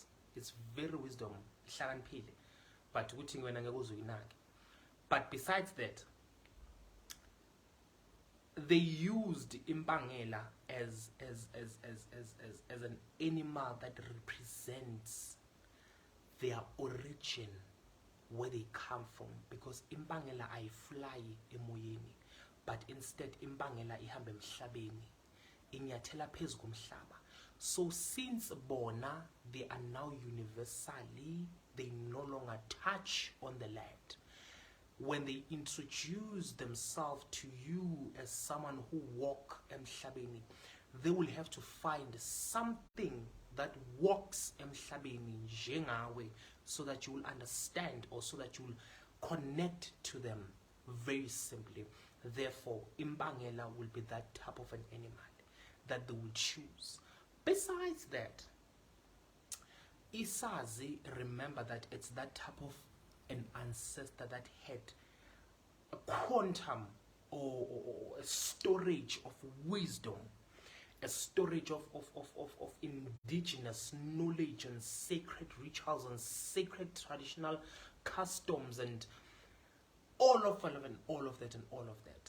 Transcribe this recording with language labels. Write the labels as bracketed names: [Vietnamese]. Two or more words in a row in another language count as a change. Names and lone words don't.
[English] It's very wisdom, but besides that, they used Imbangela as an animal that represents their origin, where they come from, because Imbangela I fly emoyeni, but instead Imbangela [Zulu] ihamba emhlabeni, inyathela phezu komhlaba. [English] So since bona, they are now universally, they no longer touch on the land. When they introduce themselves to you as someone who walk emhlabeni, they will have to find something that walks [Zulu] emhlabeni njengawe, [English] so that you will understand, or so that you will connect to them very simply. Therefore, Imbangela will be that type of an animal that they will choose. Besides that, Izazi, remember that it's that type of an ancestor that had a quantum or a storage of wisdom, a storage of indigenous knowledge and sacred rituals and sacred traditional customs and all of that and all of that.